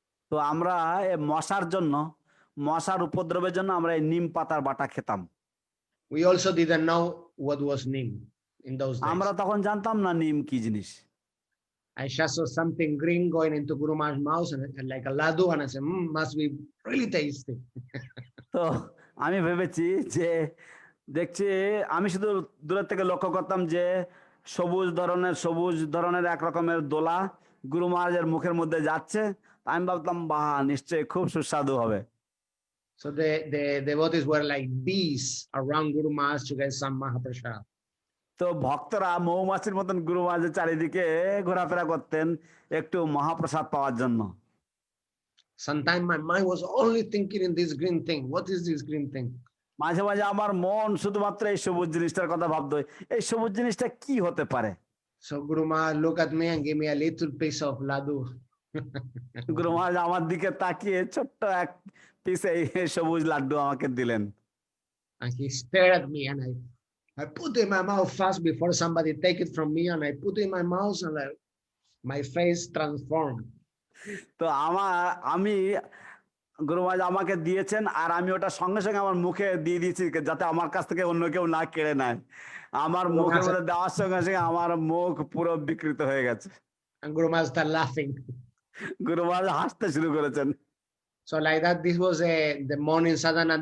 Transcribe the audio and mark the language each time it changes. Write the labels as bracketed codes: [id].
[bn] তো আমরা মশার জন্য, মশার উপদ্রবের জন্য আমরা এই নিম পাতার বাটা খেতাম। [en] We also didn't know what was neem in those days. [bn] আমরা তখন জানতাম না নিম কি জিনিস। [en] I just saw something green going into Guru Maharaj's mouth and like a laddu, and I said, must be really tasty. [bn] তো আমি ভেবেছি যে দেখছি, আমি শুধু দূরের থেকে লক্ষ্য করতাম যে সবুজ ধরনের এক রকমের দোলা গুরু মহারাজের মুখের মধ্যে যাচ্ছে, আমি ভাবতাম বাহ, নিশ্চয়ই খুব সুস্বাদু হবে। [en] So the devotees were like bees around Guru Maharaj to get some Mahaprasad. [bn] তো ভক্তরা মৌমাছির মতন গুরু মহারাজের চারিদিকে ঘোরাফেরা করতেন একটু মহাপ্রসাদ পাওয়ার জন্য। [en] Sometimes my mind was only thinking in this green thing. What is this green thing? [bn] মাঝে মাঝে আমার মন শুধুমাত্র এই সবুজ জিনিসটার কথা ভাবতো, এই সবুজ জিনিসটা কি হতে পারে। [en] So Guru Maharaj looked at me and gave me a little piece of laddu. [bn] গুরু মহারাজ আমার দিকে তাকিয়ে ছোট্ট এক পিস এই সবুজ লাড্ডু আমাকে দিলেন। [en] And he stared at me and I put it in my mouth fast before somebody take it from me, and I put it in my mouth and my face transformed. [bn] তো আমি গুরু মহারাজ আমাকে দিয়েছেন আর আমি ওটা সঙ্গে সঙ্গে আমার মুখে দিয়ে দিয়েছি যাতে আমার কাছ থেকে অন্য কেউ না কেড়ে নেয়। আমার মুখের মধ্যে দেওয়ার সঙ্গে সঙ্গে আমার মুখ পুরো বিকৃত হয়ে গেছে। [en] And Guru Maharaj started laughing. [bn] গুরু মহারাজ হাসতে শুরু করেছেন। [en] So like that, this was the morning sadhana.